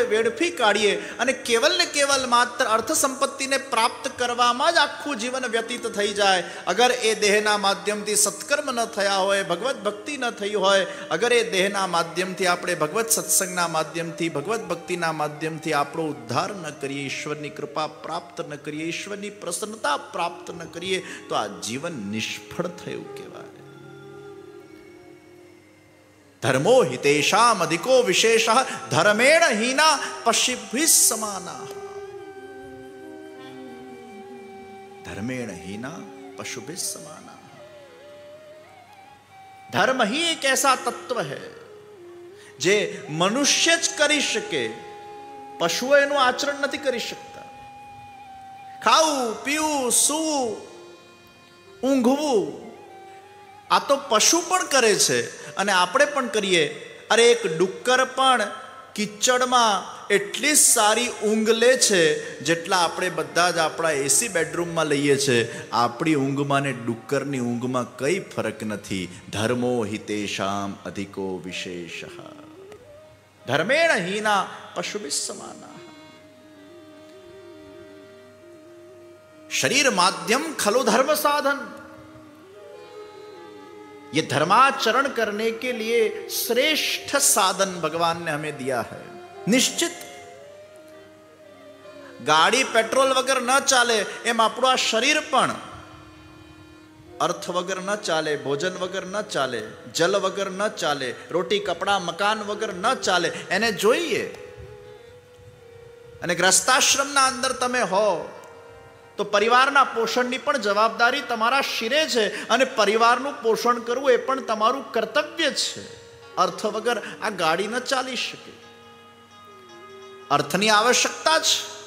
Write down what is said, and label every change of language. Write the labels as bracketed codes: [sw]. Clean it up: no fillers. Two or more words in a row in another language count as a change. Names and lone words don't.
[gu] વેડફી કાઢીએ અને કેવલ ને કેવલ માત્ર અર્થ સંપત્તિને પ્રાપ્ત કરવામાં જ આખું જીવન વ્યતીત થઈ જાય, અગર એ દેહના માધ્યમથી સત્કર્મ ન થયા હોય, ભગવત ભક્તિ ન થઈ હોય, અગર એ દેહના માધ્યમથી આપણે ભગવત સત્સંગના માધ્યમથી, ભગવત ભક્તિના માધ્યમથી આપણો ઉદ્ધાર ન કરીએ, ઈશ્વરની કૃપા પ્રાપ્ત ન કરીએ, ઈશ્વરની પ્રસન્નતા પ્રાપ્ત ન કરીએ, તો આ જીવન નિષ્ફળ થયું કહેવાય। [sa] धर्मो हितेषाम अधिको विशेषः धर्मेण हीना पशुभिः समानाः। धर्मेण हीना पशुभिः समानाः। [hi] धर्म ही एक ऐसा तत्व है [gu] જે મનુષ્ય જ કરી શકે, પશુઓ એનું આચરણ નથી કરી શકતા। ખાવું પીવું સૂવું ઊંઘવું આ તો પશુ પણ કરે છે અને આપણે પણ કરીએ। અરે એક ડુક્કર પણ કિચડમાં એટલી સારી ઊંઘ લે છે જેટલા આપણે બધા જ આપણા એસી બેડરૂમમાં લઈએ છે। આપણી ઊંઘમાં ને ડુક્કરની ઊંઘમાં કઈ ફરક નથી। [sa] ધર્મો હિતેષામ અધિકો વિશેષઃ ધર્મેણ હીના પશુभिः समानाः। शरीर माध्यम खलु धर्म साधन। [hi] ये धर्माचरण करने के लिए श्रेष्ठ साधन भगवान ने हमें दिया है। [gu] નિશ્ચિત ગાડી પેટ્રોલ વગર ન ચાલે એમ આપણું આ શરીર પણ અર્થ વગર ન ચાલે, ભોજન વગર ન ચાલે, જળ વગર ન ચાલે, રોટી કપડાં મકાન વગર ન ચાલે, એને જોઈએ। અને ગ્રસ્તાશ્રમના અંદર તમે હો તો પરિવારના પોષણની પણ જવાબદારી તમારા શિરે છે, અને પરિવારનું પોષણ કરવું એ પણ તમારું કર્તવ્ય છે। અર્થ વગર આ ગાડી ન ચાલી શકે. અર્થની આવશ્યકતા છે.